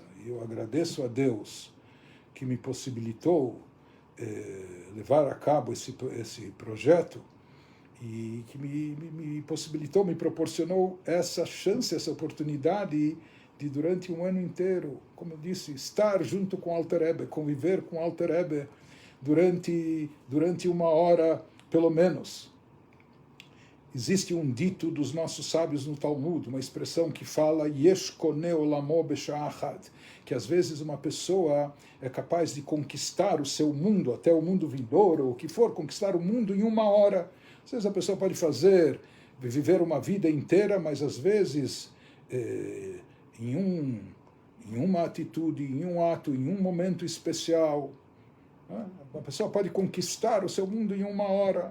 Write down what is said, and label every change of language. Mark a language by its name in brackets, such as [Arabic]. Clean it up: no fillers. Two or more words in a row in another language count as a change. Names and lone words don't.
[Portuguese] E eu agradeço a Deus que me possibilitou levar a cabo esse projeto e que me possibilitou, me proporcionou essa chance, essa oportunidade de durante um ano inteiro, como eu disse, estar junto com Alter Rebbe, conviver com Alter Rebbe durante 1 hora, pelo menos. Existe um dito dos nossos sábios no Talmud, uma expressão que fala [Hebrew] יש קונה עולמו בשעה אחת, [Portuguese] que às vezes uma pessoa é capaz de conquistar o seu mundo, até o mundo vindouro, ou o que for, conquistar o mundo em 1 hora. Às vezes a pessoa pode viver uma vida inteira, mas às vezes em uma atitude, em um ato, em um momento especial, uma pessoa pode conquistar o seu mundo em 1 hora.